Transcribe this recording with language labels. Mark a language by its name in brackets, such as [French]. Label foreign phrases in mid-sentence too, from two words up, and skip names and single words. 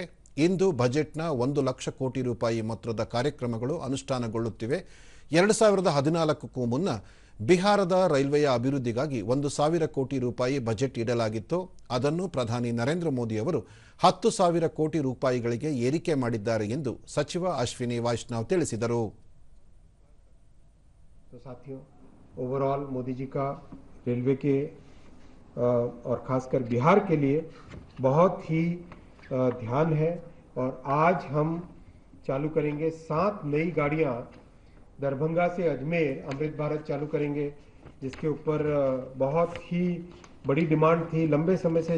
[Kannada] ಇಂದು ಬಜೆಟ್ನ 1 ಲಕ್ಷ ಕೋಟಿ ರೂಪಾಯಿ ಮೊತ್ತದ ಕಾರ್ಯಕ್ರಮಗಳು ಅನುಷ್ಠಾನಗೊಳ್ಳುತ್ತಿವೆ. 2014ಕ್ಕೂ ಮುನ್ನ ಬಿಹಾರದ ರೈಲ್ವೆಯ ಅಭಿವೃದ್ಧಿಗಾಗಿ 1,000 ಕೋಟಿ ರೂಪಾಯಿ ಬಜೆಟ್ ಇಡಲಾಗಿತ್ತು. ಅದನ್ನು ಪ್ರಧಾನಿ ನರೇಂದ್ರ ಮೋದಿ ಅವರು 10,000 ಕೋಟಿ ರೂಪಾಯಿಗಳಿಗೆ ಏರಿಕೆ ಮಾಡಿದ್ದಾರೆ ಎಂದು ಸಚಿವ ಅಶ್ವಿನಿ ವೈಷ್ಣವ್ ತಿಳಿಸಿದರು. [Hindi] साथियों, ओवरऑल मोदी जी का रेलवे के और खासकर बिहार के लिए बहुत ही ध्यान है और आज हम चालू करेंगे 7 नई गाड़ियां दरभंगा से अजमेर अमृत भारत चालू करेंगे, जिसके ऊपर बहुत ही बड़ी डिमांड थी लंबे समय से।